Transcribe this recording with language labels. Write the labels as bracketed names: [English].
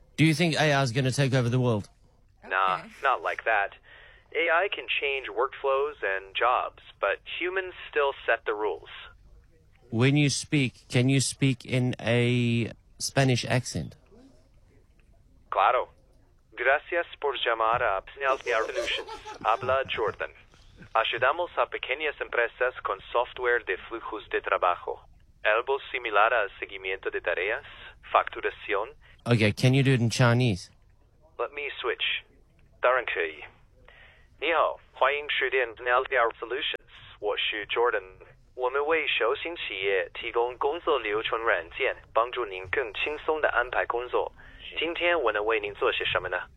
[English] Do you think AI is going to take over the world? Okay. Nah, not like that. AI can change workflows and jobs, but humans still set the rules. When you speak, can you speak in a Spanish accent? [Spanish] Claro. Gracias por llamar a Pinealtear Solutions. Habla Jordan. Ayudamos a pequeñas empresas con software de flujos de trabajo. Algo similar a seguimiento de tareas, facturación. [English] Okay, can you do it in Chinese? Let me switch. [German] Danke. [Chinese] Ni hao, 欢迎收听 Pinealtear Solutions. 我是 Jordan. 我们为小型企业提供工作流程软件, 帮助您更轻松地安排工作。今天我能为您做些什么呢?